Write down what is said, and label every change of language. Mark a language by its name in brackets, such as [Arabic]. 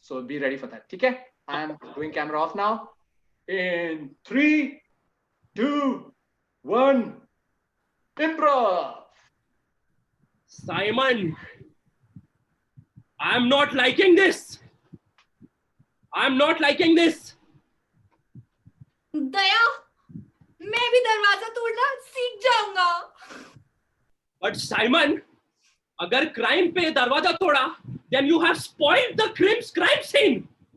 [English] So be ready for that. Okay? I'm doing camera off now. In 3, 2, 1, improv. Simon, I'm not liking this. I'm not liking this. [Hindi] दया, मैं भी दरवाजा तोड़ना सीख जाऊंगा. [English] But Simon, [Hindi] अगर crime पे दरवाजा तोड़ा, [English] then you have spoiled the crime scene.